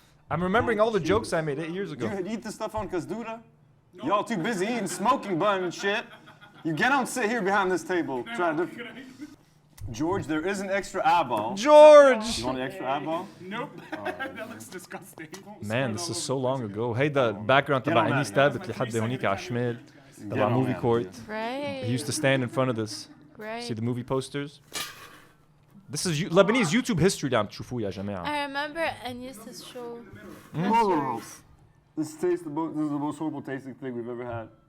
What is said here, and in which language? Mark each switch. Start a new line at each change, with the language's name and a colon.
English: I'm remembering all the jokes I made 8 years ago. You eat this stuff on Kazdura? Y'all too busy eating smoking bun and shit. You don't sit here behind this table trying to. George, there is an extra eyeball. George! You want an extra eyeball? Nope. That looks disgusting. Man, this is so long ago.
Arabic: هيدا background تبع انيس ثابت اللي حد هونيك على الشمال تبع movie court.
English: Right. He used to stand in front of this. Right. See the movie posters? This is Lebanese YouTube history
Arabic: اللي عم تشوفوه يا جماعة.
English: I remember Anis's show. This is the most horrible tasting thing we've ever had.